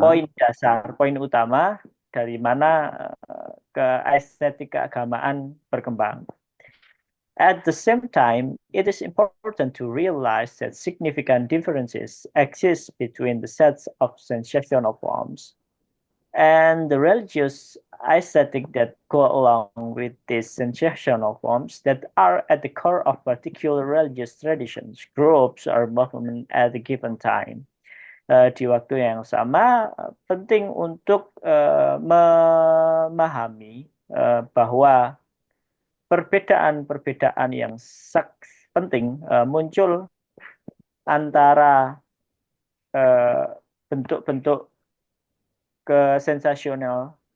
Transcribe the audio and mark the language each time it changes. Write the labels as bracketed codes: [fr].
[id] poin dasar, poin utama dari mana ke estetik keagamaan berkembang. [en] At the same time, it is important to realize that significant differences exist between the sets of sensational forms and the religious aesthetic that go along with these sensational forms that are at the core of particular religious traditions, groups, or movement at a given time. [id] Di waktu yang sama, penting untuk memahami bahwa perbedaan-perbedaan yang penting muncul antara eh, bentuk-bentuk kesensasional